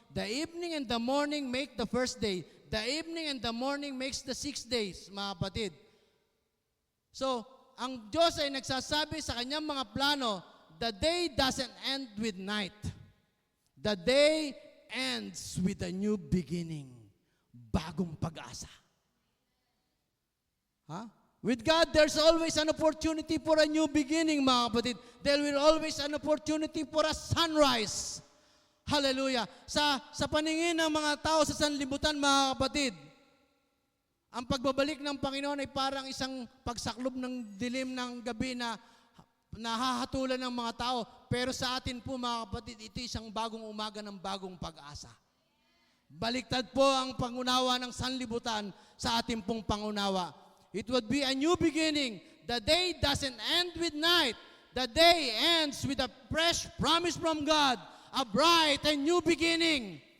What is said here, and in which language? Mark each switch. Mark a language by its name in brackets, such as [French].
[English] The evening and the morning make the first day. The evening and the morning makes the 6 days, [Filipino] mga kapatid. So, ang Diyos ay nagsasabi sa kanyang mga plano, [English] the day doesn't end with night. The day ends with a new beginning. [Filipino] Bagong pag-asa. [English] Huh? With God, there's always an opportunity for a new beginning, [Filipino] mga kapatid. [English] There will always an opportunity for a sunrise. Hallelujah. [Filipino] Sa paningin ng mga tao sa sanlibutan, mga kapatid, ang pagbabalik ng Panginoon ay parang isang pagsaklob ng dilim ng gabi na nahahatulan ng mga tao. Pero sa atin po, mga kapatid, ito isang bagong umaga ng bagong pag-asa. Baliktad po ang pangunawa ng sanlibutan sa ating pong pangunawa. [English] It would be a new beginning. The day doesn't end with night. The day ends with a fresh promise from God, a bright and new beginning.